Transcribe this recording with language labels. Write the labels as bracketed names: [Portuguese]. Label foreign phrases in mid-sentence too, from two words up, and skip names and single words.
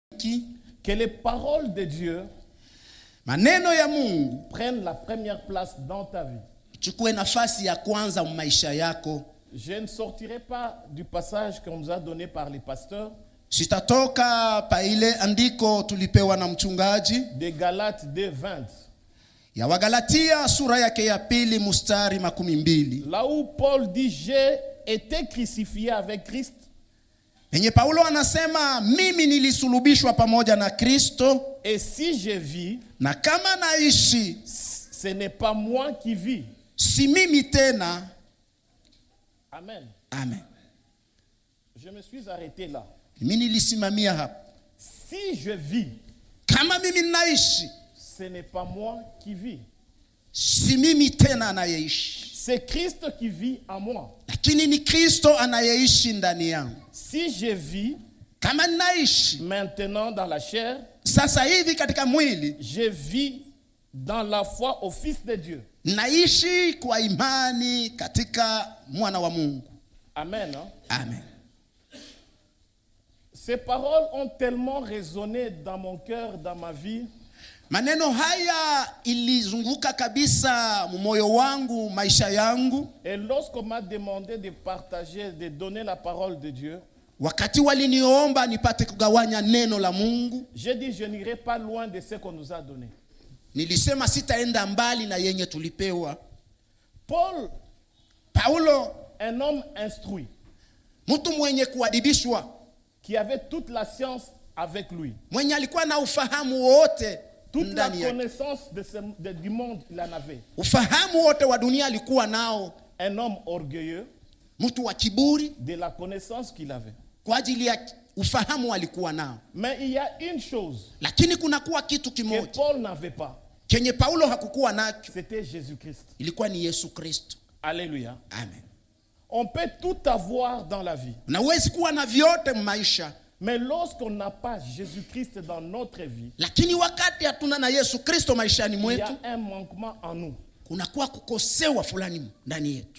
[Swahili] akubariki. [French] Que les paroles de Dieu [Swahili] Maneno ya Mungu [French] prennent la première place dans ta vie. [Swahili] chukue nafasi ya kwanza maisha yako. [French] Je ne sortirai pas du passage qu'on nous a donné par les pasteurs. [Swahili] Sitatoka pa ile andiko tulipewa na mchungaji. [French] De Galates 2:20. [Swahili] Ya Wagalatia sura yake ya 2 mstari 12. [French] Là où Paul dit j'ai été crucifié avec Christ. [Swahili] Penye Paulo anasema mimi nilisulubishwa pamoja na Kristo. [French] Et si je vis, [Swahili] na kama naishi, [French] ce n'est pas moi qui vis. [Swahili] Si mimi tena. Amen. Amen. [French] Je me suis arrêté là. [Swahili] Mimi nilisimamia hapa. [French] Si je vis, [Swahili] kama mimi naishi, [French] ce n'est pas moi qui vis. [Swahili] Si mimi tena anayeishi. [French] C'est Christ qui vit en moi. [Swahili] Lakini ni Kristo anayeishi ndani yangu. [French] Si je vis, [Swahili] kama naishi [French] maintenant dans la chair, [Swahili] sasa hivi katika mwili, [French] je vis dans la foi au Fils de Dieu. [Swahili] Naishi kwa imani katika mwana wa Mungu. [French] Amen. Hein? Amen. Ces paroles ont tellement résonné dans mon cœur, dans ma vie. [Swahili] Maneno haya ilizunguka kabisa moyo wangu, maisha yangu. [French] Et lorsqu'on m'a demandé de partager, de donner la parole de Dieu, [Swahili] wakati waliniomba nipate kugawanya neno la Mungu, [French] j'ai dit je n'irai pas loin de ce qu'on nous a donné. [Swahili] Nilisema sitaenda mbali na yenye tulipewa. Paulo, [French] un homme instruit, [Swahili] mtu mwenye kuadibishwa, [French] qui avait toute la science avec lui, [Swahili] mwenye alikuwa na ufahamu wote, [French] toute la connaissance du monde il en avait. [Swahili] Ufahamu wote wa dunia alikuwa nao. [French] Un homme orgueilleux, [Swahili] mtu wa kiburi, [French] de la connaissance qu'il avait. [Swahili] Kwa ajili ya ufahamu alikuwa nao. [French] Mais il y a une chose, [Swahili] lakini kuna kuwa kitu kimoja [French] que Paul n'avait pas, [Swahili] kenye Paulo hakukuwa nacho. [French] C'était Jésus-Christ. [Swahili] Ilikuwa ni Yesu Kristo. Alléluia. Amen. [French] On peut tout avoir dans la vie. [Swahili] Unaweza kuwa na vyote maisha. [French] Mais lorsqu'on n'a pas Jésus-Christ dans notre vie, [Swahili] lakini wakati hatuna na Yesu Kristo maishani mwetu, [French] il y a un manquement en nous. [Swahili] Kuna kuwa kukosewa fulani ndani yetu.